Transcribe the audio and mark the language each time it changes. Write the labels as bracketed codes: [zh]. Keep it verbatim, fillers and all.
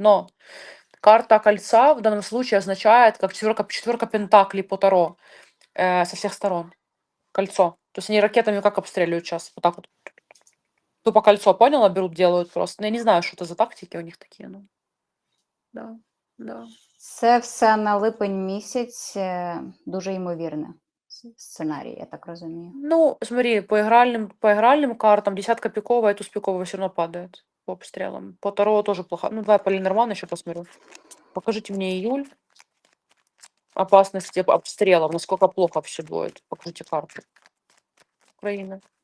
[ru] Но карта кольца в данном случае означает, как четверка, четверка пентаклей по Таро э, со всех сторон. Кольцо. То есть они ракетами как обстреливают сейчас? Вот так вот. Тупо кольцо, поняла? Берут, делают просто. Ну, я не знаю, что это за тактики у них такие. Ну, да, да. [uk] Це все на липень місяць е, дуже ймовірне с- сценарій, я так розумію. [ru] Ну, смотри, по игральным, по игральным картам десятка пиковая, туз пиковая все равно падает по обстрелам. По Таро тоже плохо. Ну, давай по Ленорману еще посмотрю. Покажите мне июль. Опасность типа обстрелов, насколько плохо все будет. Покажите карту Украины.